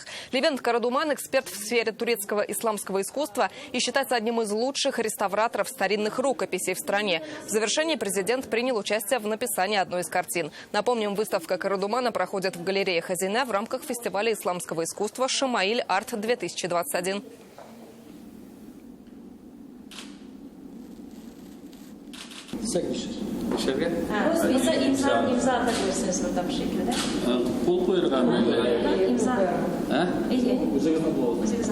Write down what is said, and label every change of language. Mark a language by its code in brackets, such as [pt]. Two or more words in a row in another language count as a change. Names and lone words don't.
[ru] Левент Карадуман – эксперт в сфере турецкого исламского искусства и считается одним из лучших реставраторов старинных рукописей в стране. В завершении президент принял участие в написании одной из картин. Напомним, выставка Карадумана проходит в галерее Хазина в рамках фестиваля исламского искусства «Шамаиль Арт-2021». [tr] İmza atabilirsiniz burada bu şekilde. Pul koyarım ben. İmza. Ha? İyi. Üzerine bol.